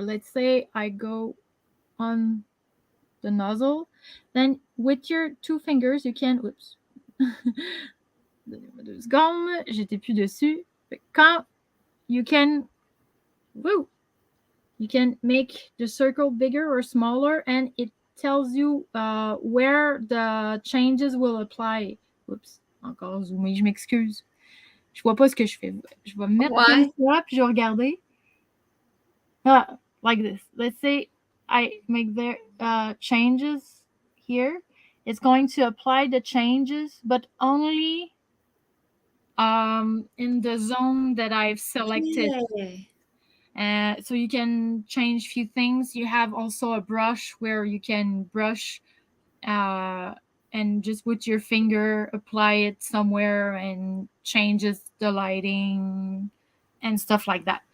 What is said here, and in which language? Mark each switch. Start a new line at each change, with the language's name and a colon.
English: Let's say I go on the nozzle, then with your two fingers you can oops
French: donnez-moi 2 secondes, j'étais plus dessus.
English: Quand you can woo, you can make the circle bigger or smaller, and it tells you where the changes will apply.
French: Oups, encore zoomé, je m'excuse. Je vois pas ce que je fais. Je vais me mettre comme Ouais. ça, puis je vais regarder.
English: Like this. Let's say I make the changes here. It's going to apply the changes, but only in the zone that I've selected. Okay. So you can change few things. You have also a brush where you can brush and just with your finger apply it somewhere and changes the lighting and stuff like that.